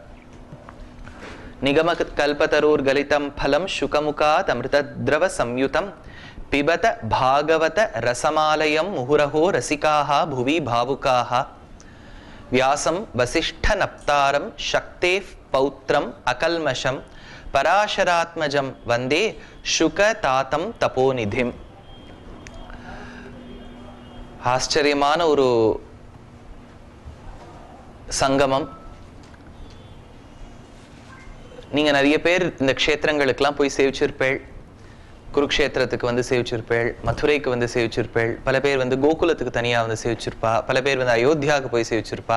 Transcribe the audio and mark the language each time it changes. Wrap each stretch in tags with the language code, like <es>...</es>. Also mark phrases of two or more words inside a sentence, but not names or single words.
<sa>निगमकल्पतरोर्गलितं फलं शुकमुखात् अमृतद्रवसंयुतं पिबत भागवत रसमालयं मुहुरहो रसिकाः भुवि भावुकाः व्यासं वसिष्ठनप्तारं शक्तेः पौत्रम् अकल्मषं पराशरात्मजं वन्दे शुकतातं तपोनिधिम्</sa> <ta>ஆச்சரியமான ஒரு சங்கமம். நீங்க நிறைய பேர் இந்த க்ஷேத்திரங்களுக்கெல்லாம் போய் சேவிச்சிருப்பேள். குருக்ஷேத்திரத்துக்கு வந்து சேவிச்சிருப்பேள், மதுரைக்கு வந்து சேவிச்சிருப்பேள், பல பேர் வந்து கோகுலத்துக்கு தனியா வந்து சேவிச்சிருப்பா, பல பேர் வந்து அயோத்தியாவுக்கு போய் சேவிச்சிருப்பா.</ta>